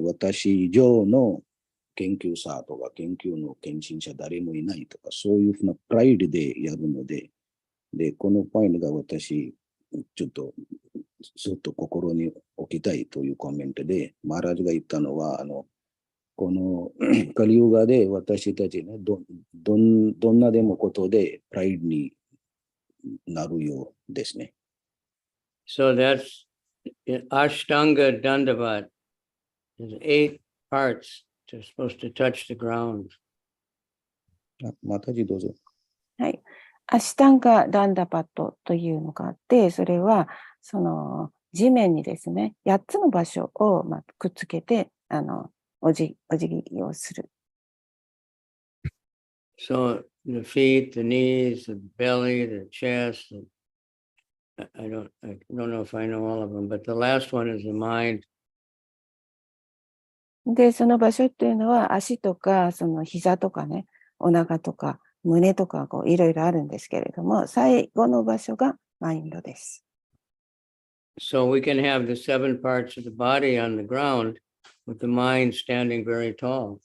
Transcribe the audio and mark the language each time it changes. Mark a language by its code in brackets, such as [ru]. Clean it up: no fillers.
[ja] 私以上の研究者とか研究の献身者誰もいないとか、そういうふうなプライドでやるので、で、このポイントが私、ちょっとずっと心に置きたいというコメントで、マハラジが言ったのは、このカリユガで私たちね、どんなでもことでプライドになるようですね。 [en] So that's Ashtanga Dandavat. There's 8 parts. They're supposed to touch the ground. [ja] またどうぞ。はい。アシュタンガ・ダンダパットというのがあって、それは、その地面にですね、8つの場所をくっつけて、お辞儀をする。 [en] So the feet, the knees, the belly, the chest. I don't know if I know all of them, but the last one is the mind. [ja] で、その場所っていうのは、足とか、その膝とかね、お腹とか、胸とか、いろいろあるんですけれども、最後の場所がマインドです。 [en] So we can have the 7 parts of the body on the ground with the mind standing very tall.